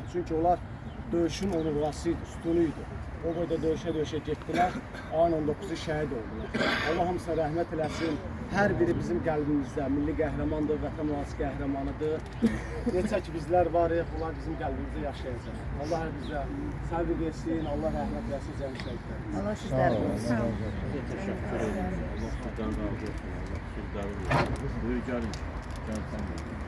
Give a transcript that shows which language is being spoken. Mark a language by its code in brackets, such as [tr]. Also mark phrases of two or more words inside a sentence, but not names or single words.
[az] Çünki onlar döyüşün onurğası idi, üstünü idi. O boyda döyüşə getdilər, ayın 19-u şəhid oldular. Allah hamısına rəhmət eləsin. Hər biri bizim qəlbimizdə milli qəhrəmandır, vətən mühafizə qəhrəmanıdır. Neçə ki bizlər varıq, onlar bizim qəlbimizdə yaşayacaq. Allah hər bizə səbr versin, Allah rəhmət eləsin cəmi şəhidlər. Allah sizlər [tr] Teşekkür ederim. Allah sizden razı olsun. Allah sizden razı olsun. Buyur gelin. Gel sen de.